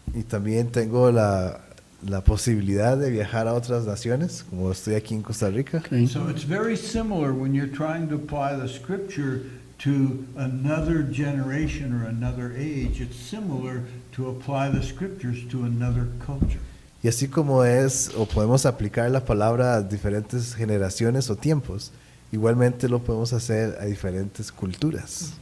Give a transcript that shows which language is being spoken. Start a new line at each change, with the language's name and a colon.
Spanish: Y también tengo la posibilidad de viajar a otras naciones, como estoy aquí en Costa Rica. Ok.
English: So it's very similar when you're trying to apply the scripture to another generation or another age. It's similar to apply the scriptures to another culture.
Spanish: Y así como es, o podemos aplicar la palabra a diferentes generaciones o tiempos, igualmente lo podemos hacer a diferentes culturas.